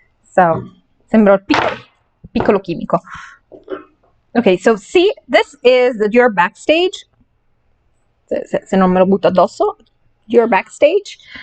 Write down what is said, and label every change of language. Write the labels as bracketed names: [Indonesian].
[Italian] So, sembra il piccolo chimico. [English] Okay, so see, this is the Dior Backstage. [Italian] Se non me lo butto addosso, Dior Backstage.